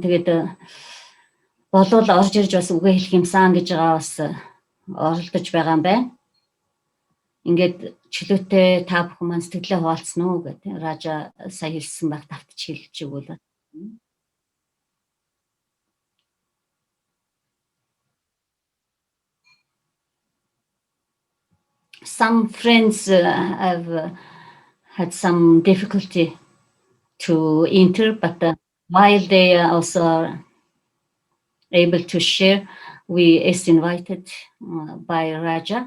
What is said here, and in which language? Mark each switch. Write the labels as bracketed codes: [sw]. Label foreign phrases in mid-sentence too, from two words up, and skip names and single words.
[mn] Тэгээд болвол орж ирж бас үгээ хэлэх юмсан гэж байгаа бас оролдож байгаа юм байна. Ингээд чөлөөтэй та бүхэн маань сэтгэлээ хуваалцсан уу гэдэг Ража сая хэлсэн байх давтж хэлж өгвөл. [en] Some friends have had some difficulty to enter, but while they are also able to share, we is invited by Raja.